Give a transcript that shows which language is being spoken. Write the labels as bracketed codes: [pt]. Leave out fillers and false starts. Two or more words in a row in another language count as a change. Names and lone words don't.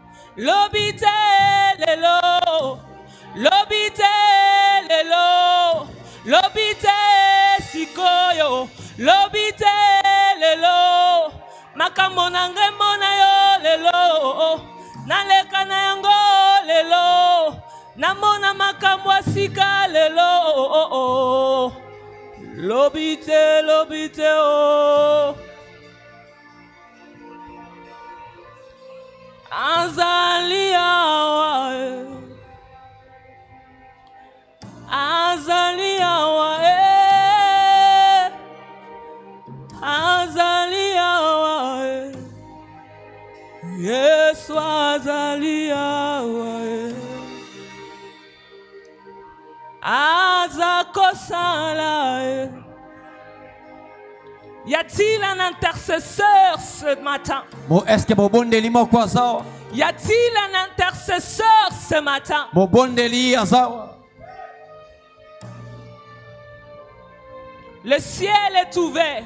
[ln] lobite lelo, lobite lelo, lobite sikoyo, lobite lelo, makambo nange mona yo lelo, naleka na yango lelo, namona makambo asika lelo, lobite lobite oh. Azalia wae, Azalia wae, Azalia wae, Yesu Azalia wae, Azakosala. [fr] Y a-t-il un intercesseur ce matin? Y a-t-il un intercesseur ce matin? Le ciel est ouvert.